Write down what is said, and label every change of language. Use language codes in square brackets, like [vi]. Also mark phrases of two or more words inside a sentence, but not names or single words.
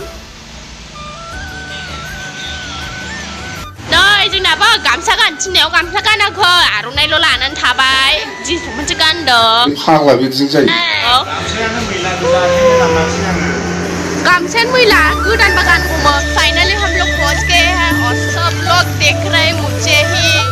[brx] नै जोंनाबो गामसा गाननो थिननायाव गामसा गानाखै आर'नाइल' लानानै थाबाय जिन्स मोनसे गानदों फाग्ला बिदिजों जायो गामसायानो मैला गोदानबा गानगौमोन [hi] फाइनली हम लोग पहुंच गए हैं और सब लोग देख रहे हैं मुझे ही